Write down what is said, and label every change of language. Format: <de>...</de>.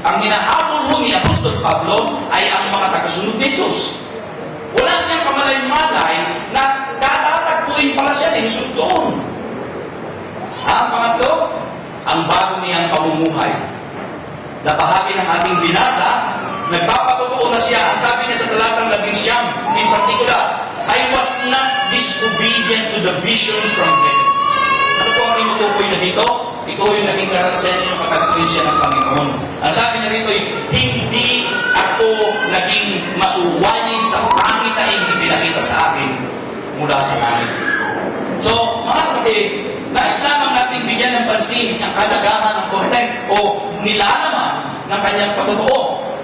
<tl>Ang hinahabol mo ni Apostol Pablo ay ang mga tagasunod ni Jesus. Wala siyang kamalay-malay na tatatagpuin pala siya ni Jesus doon. Ang pangatlo, ang bago niyang pamumuhay. Na bahagi ng ating binasa, nagpapatutuo na siya. Ang sabi niya sa talatang 11,</tl> <en>in particular, I was not disobedient to the vision from heaven.</en> <tl>Ano po ang tinutukoy na dito? Ito yung naging karanasan yung patagpuin siya ng Panginoon. Ang sabi niya rito, hindi ako naging masuwayin sa pangit na ipinakita sa akin mula sa langit. So, mga kapatid, nais lamang natin bigyan ng pansin ang kalagahan ng content o nilalaman ng kanyang patutuo.</tl>